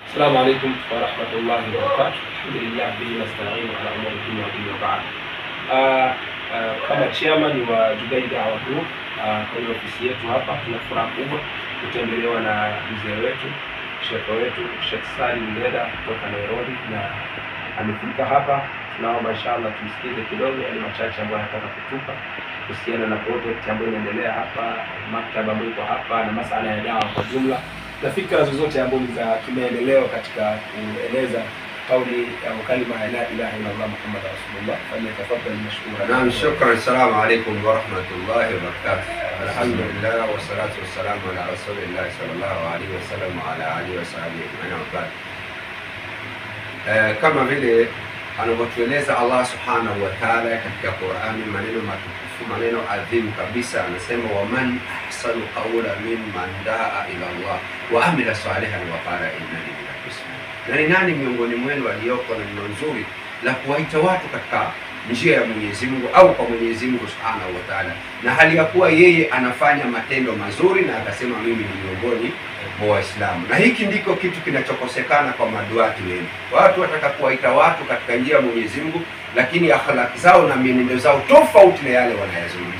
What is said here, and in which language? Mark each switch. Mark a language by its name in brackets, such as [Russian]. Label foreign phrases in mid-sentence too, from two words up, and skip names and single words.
[Arabic] السلام عليكم ورحمة الله وبركاته. الحمد لله به نستعين على أمور الدنيا والدين وبعد. [Swahili] Kama chairman wa Dubai Da'wa Group kwenye ofisi yetu hapa, tuna furaha kubwa kutembelewa na mzee wetu, shehe wetu Sheikh Salim Ndeda kutoka Nairobi, na amefika hapa. Tunaomba inshallah tumsikize kidogo yale machache ambayo anataka kutupa kuhusiana na project ambayo inaendelea hapa, maktaba ambayo iko hapa, na masuala ya dawa kwa jumla na fikra zozote ambazo za kimaendeleo katika kueleza kauli ya kalima [Arabic] لا إله إلا الله محمد رسول الله. فليتفضل مشكورا. نعم، شكرا. السلام عليكم ورحمة الله وبركاته. الحمد لله والصلاة والسلام على رسول الله صلى الله عليه وسلم وعلى آله وصحبه أجمعين. [Swahili] Kama vile anavyotueleza Allah [Arabic] سبحانه وتعالى [Swahili] katika Qur'ani, maneno matukufu, maneno adhimu kabisa, anasema [Arabic] ومن أحسن قولا ممن دعا إلى الله وعمل صالحا وقال إنني من المسلمين. [Swahili] Na ni nani miongoni mwenu aliyoko na neno nzuri la kuwaita watu katika njia ya Mwenyezi Mungu au kwa Mwenyezi Mungu [Arabic] سبحانه وتعالى, [Swahili] na hali ya kuwa yeye anafanya matendo mazuri, na akasema mimi ni miongoni mwa Waislamu. Na hiki ndiko kitu kinachokosekana kwa maduati wengi. Watu wataka kuwaita watu katika njia ya Mwenyezi Mungu, lakini akhlaq zao na mienendo zao tofauti na yale wanayozungumza.